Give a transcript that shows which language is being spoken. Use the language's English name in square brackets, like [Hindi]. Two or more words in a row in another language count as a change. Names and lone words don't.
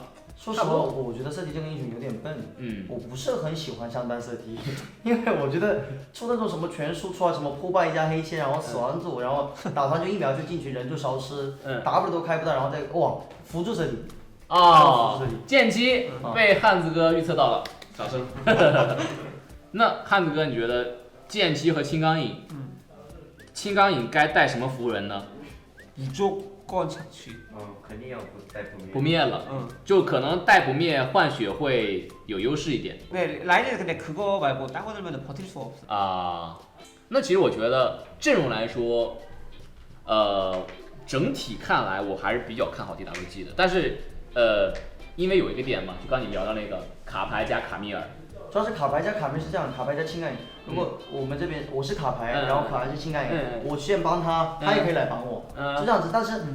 [Chinese] 说实话，我觉得色体这个英雄有点笨，我不是很喜欢上单色体，因为我觉得出那种什么全输出啊，什么破败加黑线，然后死亡组，然后打团就1秒就进去，人就消失，W 都开不到，然后再辅助色体。剑姬被汉子哥预测到了。掌声。那汉子哥，你觉得剑姬和青钢影青钢影该带什么符文呢？ [Korean] 무조건 착취. [Chinese] 肯定要带不灭了，就可能带不灭换血会有优势一点。 [Korean] 네, 라인은 근데 그거 말고 딴 거 들면 버틸 수가 없어. [Chinese] 啊，那其实我觉得阵容来说，整体看来我还是比较看好 DWG 的，但是因为有一个点嘛，就刚你聊到那个卡牌加卡米尔，主要是卡牌加卡牌是这样，卡牌加青钢影。如果我们这边我是卡牌，然后卡牌是青钢影，我先帮他，他也可以来帮我，就这样子。但是